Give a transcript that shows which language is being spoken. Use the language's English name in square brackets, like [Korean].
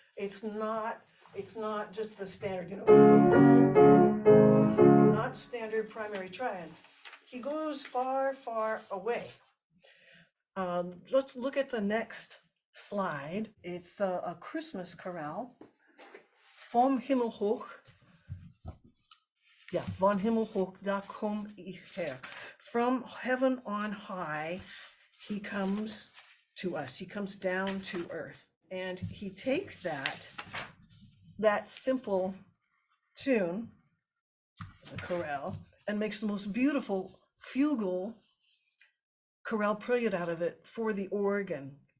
[English] It's not just the standard, not standard primary triads. He goes far, far away. Let's look at the next slide. It's a Christmas chorale. [German] Vom Himmel hoch. Yeah, von Himmel hoch, da komm ich her. [English] From heaven on high, he comes to us. He comes down to earth. And he takes that simple tune, the chorale, and makes the most beautiful fugal chorale prelude out of it for the organ.